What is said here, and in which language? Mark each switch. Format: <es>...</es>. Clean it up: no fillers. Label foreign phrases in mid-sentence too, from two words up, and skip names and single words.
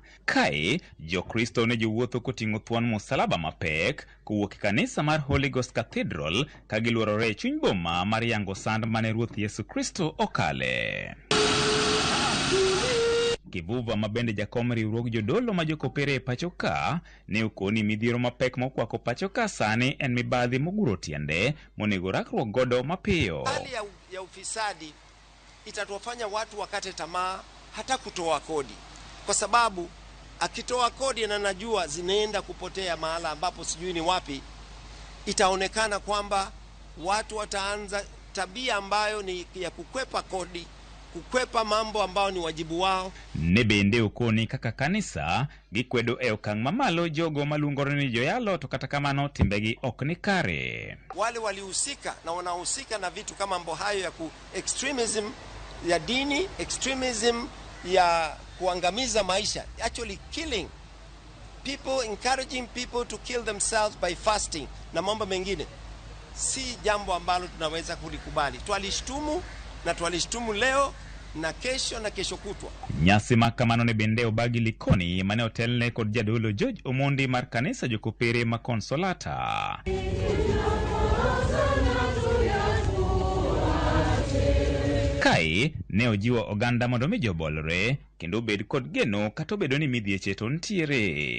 <luo>Kae Jokristo ne jowuotho koting'o thuon musalaba mapek kowuok e kanisa mar Holy Ghost Cathedral ka giluorore e chuny boma mar yango sand mane Ruoth Yesu Kristo okale. Kivuva mabende jakom riwruog jodolo ma jokopere e pacho ka ne okoni midhiero mapek mokwako pacho ka sani en mibadhi moguro tiende monego rakruok godo mapiyo.</luo> <sw>Hali ya ufisadi itatuwafanya watu wakate tamaa hata kutoa kodi, kwa sababu akitoa kodi na najua zinaenda kupotea mahala ambapo sijui ni wapi, itaonekana kwamba watu wataanza tabia ambayo ni ya kukwepa kodi, kukwepa mambo ambao ni wajibu wao.</sw> <luo>Nebende okoni kaka kanisa gikwedo e okang' mamalo jogo malungore ni joyalo to kata kamano timbegi ok ni kare.</luo> <sw>Wale walihusika na wanahusika na vitu kama mambo hayo ya extremism ya dini, extremism ya kuangamiza maisha,</sw> <en>actually killing people, encouraging people to kill themselves by fasting</en> <sw>na mambo mengine, si jambo ambalo tunaweza kulikubali. Twalishtumu na twalishtumu leo na kesho kutwa.</sw> <luo>Nyasi makamano ne bende obagi likoni mane otelne kod jadolo George Omondi mar kanisa jokopere ma Consolata. Kai ne ojiwo oganda mondo mi jobolore kendo bed kod geno kata obedo ni midhieche to ntiere.</luo>